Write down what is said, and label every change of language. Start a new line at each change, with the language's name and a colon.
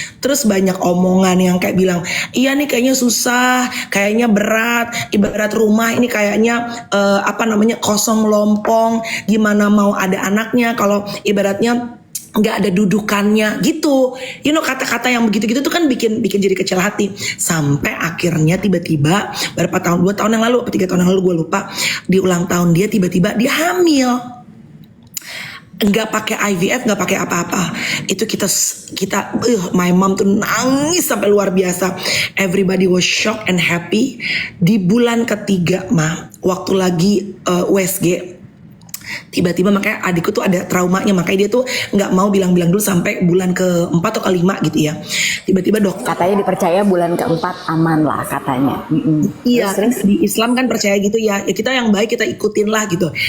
Indonesian: Terus banyak omongan yang kayak bilang, iya nih kayaknya susah, kayaknya berat, ibarat rumah ini kayaknya kosong melompong, gimana mau ada anaknya kalau ibaratnya nggak ada dudukannya gitu,
English: you know,
Indonesian: kata-kata yang begitu-gitu tuh kan bikin jadi kecil hati. Sampai akhirnya tiba-tiba berapa tahun, 2 tahun yang lalu atau 3 tahun yang lalu gue lupa, di ulang tahun dia tiba-tiba dia hamil, nggak pakai IVF, nggak pakai apa-apa. Itu kita
English: my mom
Indonesian: tuh nangis sampai luar biasa.
English: Everybody was shocked and happy.
Indonesian: Di bulan ketiga mah, waktu lagi USG, tiba-tiba makanya adikku tuh ada traumanya, makanya dia tuh nggak mau bilang-bilang dulu sampai bulan ke-4 atau ke-5 gitu ya. Tiba-tiba dokter Katanya dipercaya bulan ke-4 aman lah katanya. iya, di Islam kan percaya gitu ya. Ya kita yang baik kita ikutin lah gitu.